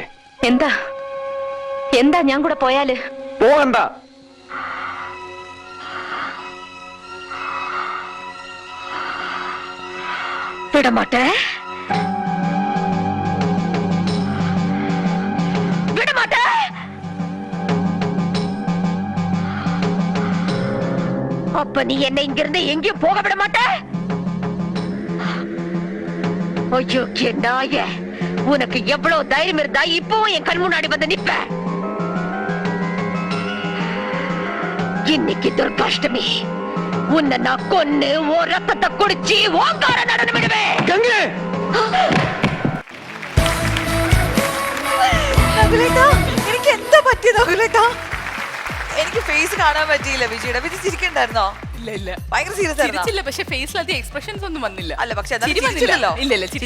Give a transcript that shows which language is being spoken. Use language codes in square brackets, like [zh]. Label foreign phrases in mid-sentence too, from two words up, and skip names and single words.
[ml] എന്താ എന്താ ഞാൻ കൂടെ പോയാല്? പോകണ്ട. [ta] விடமாட்டேன், விடமாட்டேன். அப்ப நீ என்னை இங்கிருந்து எங்கேயும் போக விட மாட்ட? ஐயோ நாய, உனக்கு எவ்வளவு தைரியம் இருந்தா இப்பவும் என் கண் முன்னாடி வந்து நிப்ப? இன்னைக்கு துர்காஷ்டமி, உன்னை நான் கொன்னு ஓ ரத்தத்தை குடிச்சு ஓங்கார நடனம் விடுவேன். [ml] എനിക്ക് എന്താ പറ്റിയത് അഖിലേട്ടാ? എനിക്ക് ഫേസ് കാണാൻ പറ്റിയില്ല. വിജയുടെ വിജയ് ചിരിക്കണ്ടായിരുന്നോ? ഇല്ല ഇല്ല, ഭയങ്കര സീരിയസ് ആയിരുന്നു. ചിരിച്ചില്ല, പക്ഷെ ഫേസിൽ അധികം എക്സ്പ്രഷൻസ് ഒന്നും വന്നില്ല. അല്ല, പക്ഷെ ചിരി വന്നില്ല. ഇല്ല ഇല്ല, ചിരിച്ചില്ല.